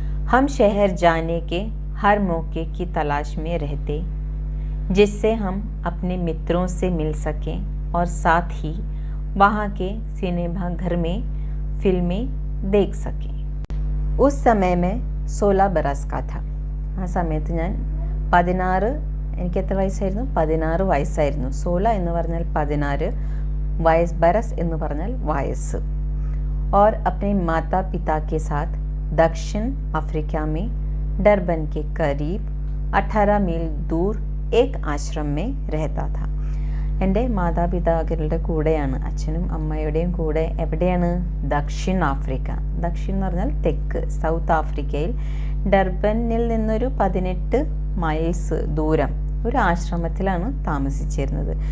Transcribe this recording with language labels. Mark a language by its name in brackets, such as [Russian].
[Hindi] हम शहर जाने के हर मौके की तलाश में रहते, जिससे हम अपने मित्रों से मिल सकें और साथ ही वहाँ के सिनेमा घर में फिल्में देख सकें. उस समय मैं 16 बरस का था. [Malayalam] ആ സമയത്ത് ഞാൻ 16, എനിക്ക് എത്ര വയസ്സായിരുന്നു? 16 വയസ്സായിരുന്നു. 16 എന്ന് പറഞ്ഞാൽ 16, വയസ്സ്, ബരസ് എന്ന് പറഞ്ഞാൽ വയസ്സ്. [Hindi] और अपने माता पिता के साथ दक्षिण अफ्रीका में डरबन के करीब 18 मील दूर एक आश्रम में रहता था. [Malayalam] എൻ്റെ മാതാപിതാക്കളുടെ കൂടെയാണ്, അച്ഛനും അമ്മയുടെയും കൂടെ. എവിടെയാണ്? ദക്ഷിൺ ആഫ്രിക്ക. ദക്ഷിൺ എന്ന് പറഞ്ഞാൽ തെക്ക്, സൗത്ത് ആഫ്രിക്കയിൽ ഡർബനിൽ നിന്നൊരു 18 മൈൽസ് ദൂരം ഒരു ആശ്രമത്തിലാണ് താമസിച്ചിരുന്നത്.